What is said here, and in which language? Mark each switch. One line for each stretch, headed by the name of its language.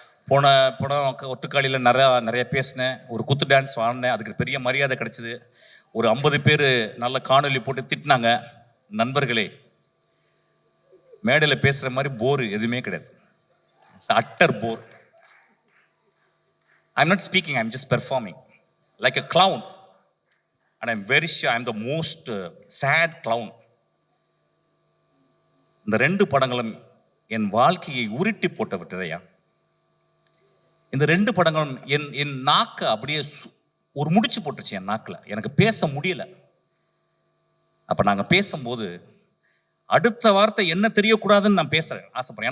Tamil: போன படம் ஒட்டுக்காளியில் நிறைய பேசினேன், ஒரு குத்து டான்ஸ் ஆடினேன், அதுக்கு பெரிய மரியாதை கிடைச்சிது. ஒரு 50 பேர் நல்ல காணொலி போட்டு திட்டினாங்க. நண்பர்களே, மேடையில் பேசுகிற மாதிரி போர் எதுவுமே கிடையாது. Utter bore.
English: I'm not speaking, I'm just performing like a clown. And I'm very sure I'm the most sad clown.
Tamil: இந்த 2 படங்களும் என் வாழ்க்கையை உருட்டி போட்டு விட்டதையா. இந்த 2 படங்களும் என் நாக்கை அப்படியே ஒரு முடிச்சு போட்டுருச்சு என் நாக்கில். எனக்கு பேச முடியல. அப்போ நாங்கள் பேசும்போது அடுத்த வார்த்தை என்ன தெரியக்கூடாதுன்னு நான் பேசுகிறேன் ஆசைப்படுறேன்.